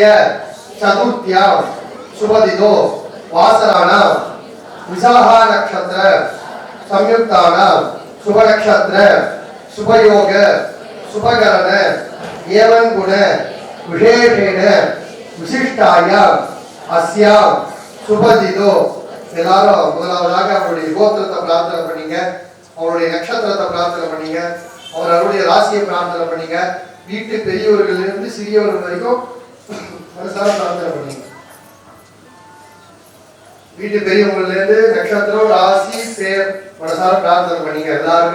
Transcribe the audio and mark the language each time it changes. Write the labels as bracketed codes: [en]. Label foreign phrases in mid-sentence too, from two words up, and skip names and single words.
[sa] चतुर्थ्यां शुभदिनो वासराणां विशाखा नक्षत्र संयुक्तानां शुभ नक्षत्र शुभयोग शुभकरण एवं गुण विशेषेण विशिष्टायां अस्यां शुभदिनो [ta] எல்லாரும் முதலாவதாக அவருடைய கோத்திரத்தை பிரார்த்தனை பண்ணீங்க, அவருடைய நட்சத்திரத்தை பிரார்த்தனை பண்ணீங்க, அவருடைய ராசியை பிரார்த்தனை பண்ணீங்க, வீட்டு பெரியவர்கள் இருந்து சிறியவர்கள் வரைக்கும் மனசார பிரார்த்தனை பண்ணீங்க. வீட்டு பெரியவங்கள்ல இருந்து நட்சத்திரம் ராசி பேர் மனசார பிரார்த்தனை பண்ணீங்க எல்லாருமே.